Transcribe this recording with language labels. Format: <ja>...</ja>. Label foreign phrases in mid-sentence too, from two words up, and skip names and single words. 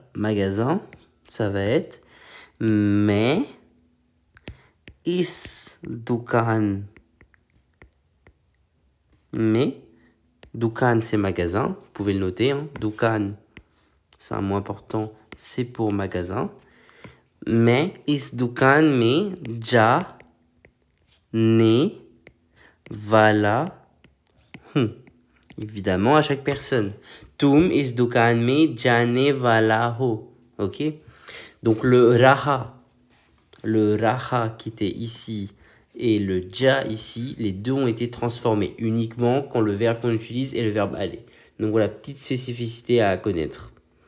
<fr>Magasin, ça va être mais</fr> <hi>इस दुकान.</hi> <fr>Mais dukan, c'est magasin. Vous pouvez le noter. Hein. Dukan, c'est un mot important. C'est pour magasin.</fr> <hi>मैं इस दुकान में जाने वाला हूँ.</hi> <fr>Évidemment, à chaque personne.</fr> <hi>तुम इस दुकान में जाने वाला हो.</hi> <fr>Ok? Donc le raha qui était ici et le ja ici, les deux ont été transformés uniquement quand le verbe qu'on utilise est le verbe aller. Donc voilà, petite spécificité à connaître.</fr>